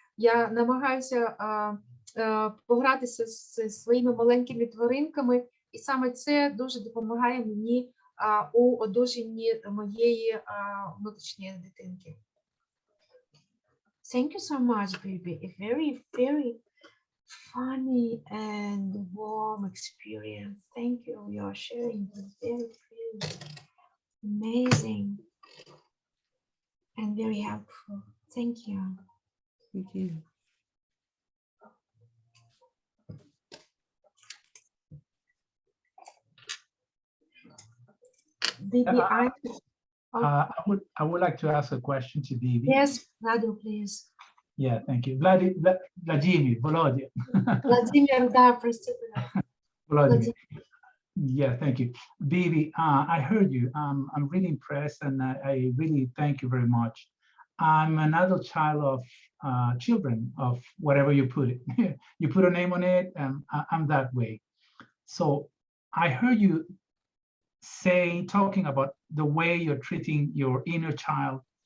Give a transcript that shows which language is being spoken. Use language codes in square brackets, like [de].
[uk] Я намагаюся погратися з своїми маленькими тваринками, і саме це дуже допомагає мені у одужанні моєї внутрішньої дитинки. [en] Thank you so much, Bebe. Very, very funny and warm experience. Thank you. You're sharing this very amazing and very helpful. Thank you. Thank you. Bibi, I would like to ask a question to Bibi. yes, Vlado, please. Yeah, thank you. Vladimir, Volodya. [ru] Vladimir, да, прости, пожалуйста. [en] Vladimir. Yeah, thank you. Bibi, I heard you. I'm really impressed and I really thank you very much. I'm an adult child of children of whatever you put it. You put a name on it, and I'm that way. So I heard you talking about the way you're treating your inner child.